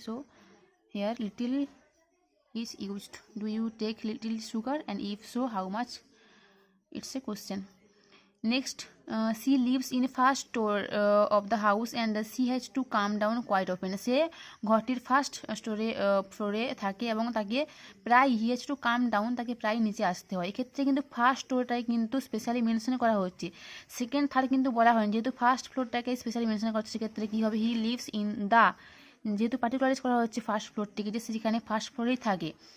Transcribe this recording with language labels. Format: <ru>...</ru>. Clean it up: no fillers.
<en>So here little is used. Do you take little sugar, and if so how much? It's a question. Next, she lives in first floor of the house and she has to calm down quite often.</en> <bn>সে ঘরটির first ফ্লোরে থাকে এবং তাকে প্রায় he has to come down, তাকে প্রায় নিচে আসতে হয়। এক্ষেত্রে কিন্তু ফার্স্ট ফ্লোরটাই কিন্তু স্পেশালি মেনশন করা হচ্ছে, সেকেন্ড থার্ড কিন্তু বলা হয়নি। যেহেতু ফার্স্ট ফ্লোরটাকে স্পেশালি মেনশন করা হচ্ছে, সেক্ষেত্রে কী হবে, হি লিভস ইন দ্য, যেহেতু পার্টিকুলারাইজ করা হচ্ছে ফার্স্ট ফ্লোরটিকে, যে সেখানে ফার্স্ট ফ্লোরেই থাকে।</bn>